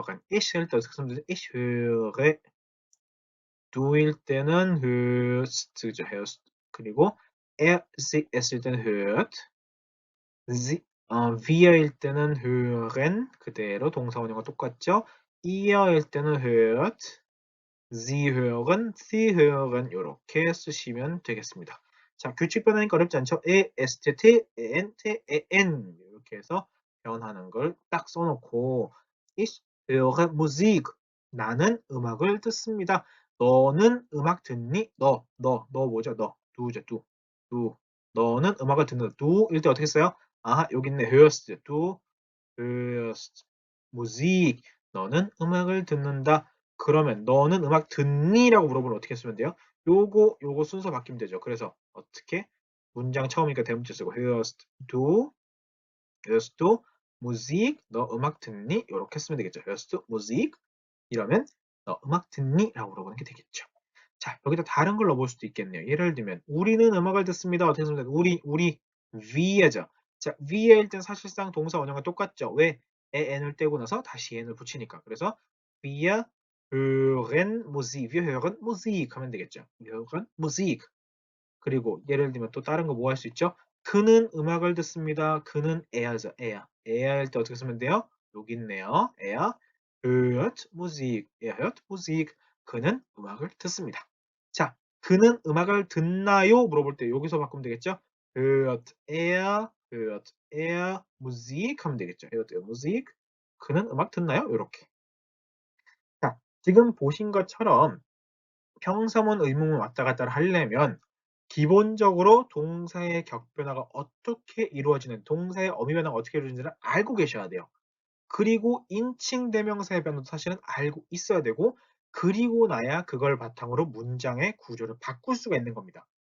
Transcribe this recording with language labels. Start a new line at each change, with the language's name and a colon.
Korean: ich 할 때 어떻게 쓰면 되죠?
German: ich höre.
Korean: du일 때는 hörst죠. hörst. 그리고 했을 때는 hört. wir일 때는 hören. 그대로 동사 원형과 똑같죠. ihr일 때는 hört.
German: Sie hören, Sie hören
Korean: 이렇게 쓰시면 되겠습니다. 자, 규칙 변하니까 어렵지 않죠? e, s, t, t, e, n, t, e, n 이렇게 해서 변하는 걸 딱 써놓고
German: Ich höre Musik.
Korean: 나는 음악을 듣습니다. 너는 음악 듣니? 너 뭐죠? 너, du죠, du. 너는 음악을 듣는다. du일 때 어떻게 써요? 아, 여기 있네.
German: hörst, du hörst Musik.
Korean: 너는 음악을 듣는다. 그러면 너는 음악 듣니? 라고 물어보면 어떻게 쓰면 돼요? 요거 순서 바뀌면 되죠. 그래서 어떻게? 문장 처음이니까 대문자 쓰고
German: hörst du Musik?
Korean: 너 음악 듣니? 이렇게 쓰면 되겠죠.
German: hörst du Musik?
Korean: 이러면 너 음악 듣니? 라고 물어보는 게 되겠죠. 자, 여기다 다른 걸 넣어볼 수도 있겠네요. 예를 들면 우리는 음악을 듣습니다. 어떻게 쓰면 돼요? 우리 위에죠. 자, 위에일 땐 사실상 동사 원형과 똑같죠. 왜? 에 n을 떼고 나서 다시 n을 붙이니까.
German: 그래서 wir hören Musik. wir hören Musik 하면 되겠죠. wir hören Musik.
Korean: 그리고 예를 들면 또 다른 거 뭐 할 수 있죠? 그는 음악을 듣습니다. 그는 er죠. er일 때 어떻게 쓰면 돼요? 여기 있네요.
German: er hört Musik. er hört Musik.
Korean: 그는 음악을 듣습니다. 자, 그는 음악을 듣나요? 물어볼 때 여기서 바꾸면 되겠죠?
German: hört er Musik
Korean: 하면 되겠죠.
German: hört er Musik.
Korean: 그는 음악 듣나요? 이렇게. 자, 지금 보신 것처럼 평서문 의문문 왔다 갔다를 하려면 기본적으로 동사의 격변화가 어떻게 이루어지는, 동사의 어미 변화가 어떻게 이루어지는지를 알고 계셔야 돼요. 그리고 인칭 대명사의 변화도 사실은 알고 있어야 되고 그리고 나야 그걸 바탕으로 문장의 구조를 바꿀 수가 있는 겁니다.